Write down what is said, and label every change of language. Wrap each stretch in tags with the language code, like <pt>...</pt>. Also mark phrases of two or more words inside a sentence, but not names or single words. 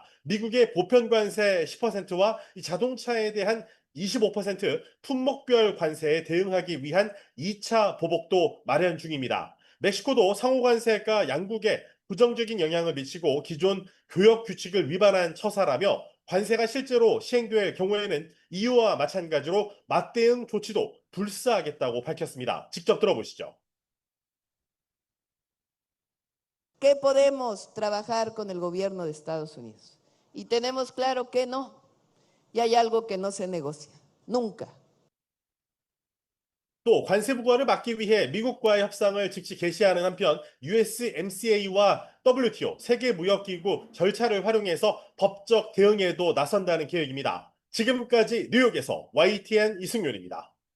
<ko>미국의 보편 관세 10%와 이 자동차에 대한 25% 품목별 관세에 대응하기 위한 2차 보복도 마련 중입니다. 멕시코도 상호 관세가 양국에 부정적인 영향을 미치고 기존 교역 규칙을 위반한 처사라며 관세가 실제로 시행될 경우에는 EU와 마찬가지로 맞대응 조치도 불사하겠다고 밝혔습니다. 직접 들어보시죠.</ko> <es>¿Qué podemos trabajar con el gobierno de Estados Unidos? Y tenemos claro que no. Y hay algo que no se negocia. Nunca.</es> <ko>또 관세 부과를 막기 위해 미국과의 협상을 즉시 개시하는 한편 USMCA와 WTO 세계무역기구 절차를 활용해서 법적 대응에도 나선다는 계획입니다. 지금까지 뉴욕에서 YTN 이승윤입니다.</ko>